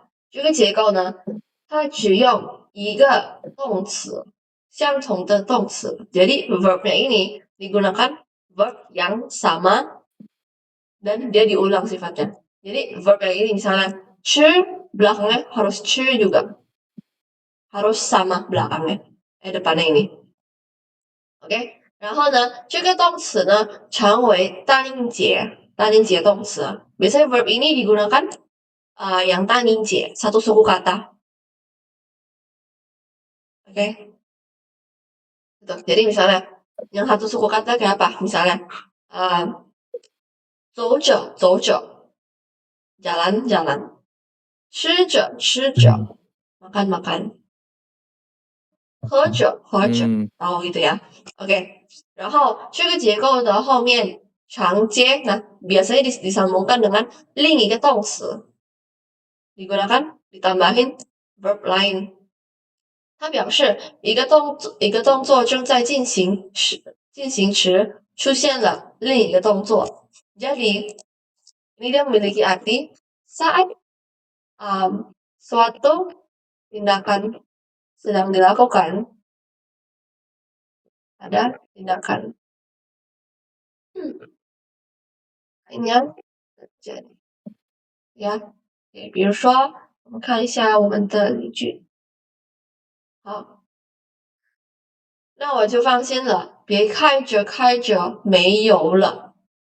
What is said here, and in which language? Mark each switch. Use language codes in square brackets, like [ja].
[zh] 这个结构呢，它只用一个动词，相同的动词。 [id] Jadi verbnya ini digunakan verb yang sama dan dia diulang sifatnya. Jadi verb yang ini misalnya 吃 belakangnya harus 吃 juga. Harus sama belakangnya. Depannya ini. [zh] OK， 然后呢，这个动词呢常为单音节动词。 [id] Biasanya verb ini digunakan yang 单音节 satu suku kata. Oke. Gitu. Jadi misalnya yang satu suku kata kayak apa? Misalnya [zh] 走着走着 [id] jalan jalan, [zh] 吃着吃着 [id] makan makan, [zh] 喝着喝着，然后 [id] gitu ya. Oke. [zh] 然后这个结构的后面常接 [id] biasanya disambungkan dengan [zh] 另一个动词 [id] digunakan ditambahin verb lain。 [zh] 它表示一个动作正在进行时出现了另一个动作。 [id] Jadi ini dia memiliki arti saat suatu tindakan sedang dilakukan, ada tindakan yang terjadi. [zh] 呀，比如说，我们看一下我们的例句。好，那我就放心了，别开着开着没油了。